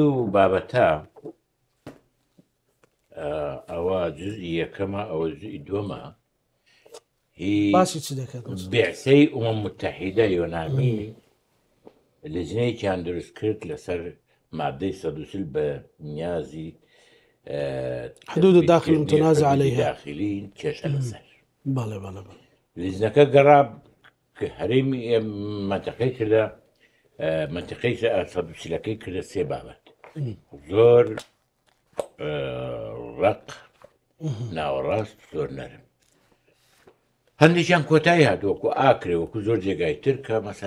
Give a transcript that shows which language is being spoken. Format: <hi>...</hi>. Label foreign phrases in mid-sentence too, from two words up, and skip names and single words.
<ckb>ئەم دوو بابەتە ئەوە جزئی یەکەمە ئەوە جزئی دووەمە هی باسی چ دەکات بیعسەی متحیدە یۆنامی لجنەیەکیان دروست کرد لەسەر مادەی 140 بە نیازی</ckb> <ar>حدود الداخل المتنازع عليها</ar> <ckb>داخلين كيش لەسەر بەڵێ بەڵێ لجنەکە گەڕا کە هەرێمی منتەقەی کردە منتەقەی 140ەکەی کردە سێ بابەت زۆر ڕق ناوەڕاست زۆر نەرم هەندێکیان کۆتایی هاتووەکو ئاکرێ وەکو زۆر جێگای تر کە مەسەڵەن</ckb>